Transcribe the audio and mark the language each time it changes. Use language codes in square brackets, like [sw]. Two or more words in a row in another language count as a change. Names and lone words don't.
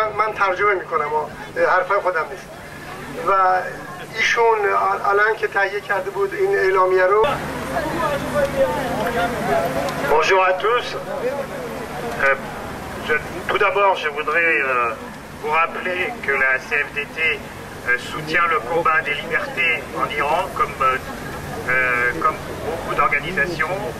[fa] من ترجمه میکنم حرفای خودم نیست و ایشون الان که تهیه کرده بود این اعلامیه رو. [fr] Bonjour à tous. Tout d'abord, je voudrais vous rappeler que la CFDT soutient le combat des libertés en Iran comme beaucoup d'organisations.